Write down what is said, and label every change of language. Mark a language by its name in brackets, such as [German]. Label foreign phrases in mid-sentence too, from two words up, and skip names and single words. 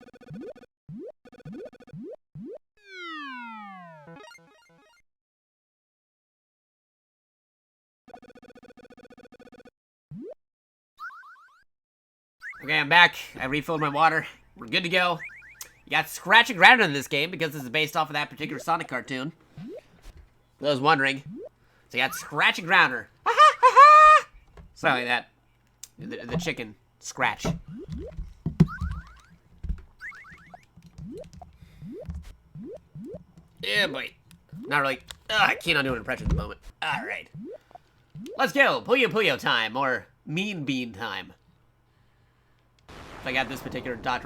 [English] Okay, I'm back. I refilled my water. We're good to go. You got Scratch and Grounder in this game because this is based off of that particular Sonic cartoon. For those wondering. So you got Scratch and Grounder. Ha ha ha ha! Something like that. The chicken. Scratch. Yeah, boy. Not really. I can't do an impression at the moment. Alright. Let's go. Puyo Puyo time, or Mean Bean time. I got this particular Dr.